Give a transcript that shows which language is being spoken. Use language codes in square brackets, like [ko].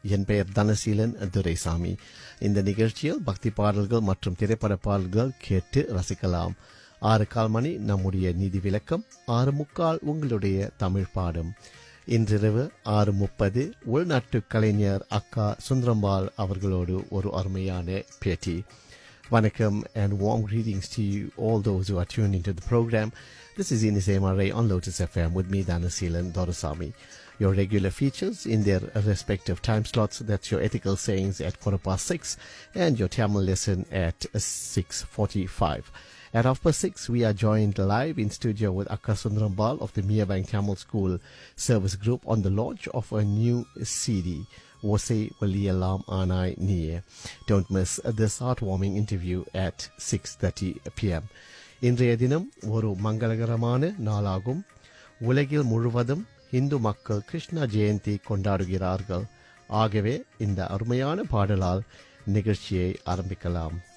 [ta] என் பெயர் தனசீலன் துரைசாமி. இந்த நிகழ்ச்சியில் பக்தி பாடல்கள் மற்றும் திரைப்பட பாடல்கள் கேட்டு ரசிக்கலாம். 6:30 நம்முடைய நிதி விளக்கம், 6:30 உங்களுடைய தமிழ் பாடம். இன்றிரவு 6:30 உள்நாட்டு கலைஞர் அக்கா சுந்தரம்பாள் அவர்களோடு ஒரு அருமையான பேட்டி. [en] Welcome and warm greetings to you, all those who are tuned into the program. This is Inosay Mare on Lotus FM with me, Dhanaseelan Dorasamy. Your regular features in their respective time slots, that's your ethical sayings at 6:15 and your Tamil lesson at 6:45. At 6:30, we are joined live in studio with Akka Sundarambal of the Mierbank Tamil School Service Group on the launch of a new CD. Don't miss this heartwarming interview at 6:30 p.m. [ta] இன்றைய தினம் ஒரு மங்களகரமான நாளாகும். உலகில் முழுவதும் இந்து மக்கள் கிருஷ்ண ஜெயந்தி கொண்டாடுகிறார்கள். ஆகவே இந்த அருமையான பாடலால் நிகழ்ச்சியை ஆரம்பிக்கலாம்.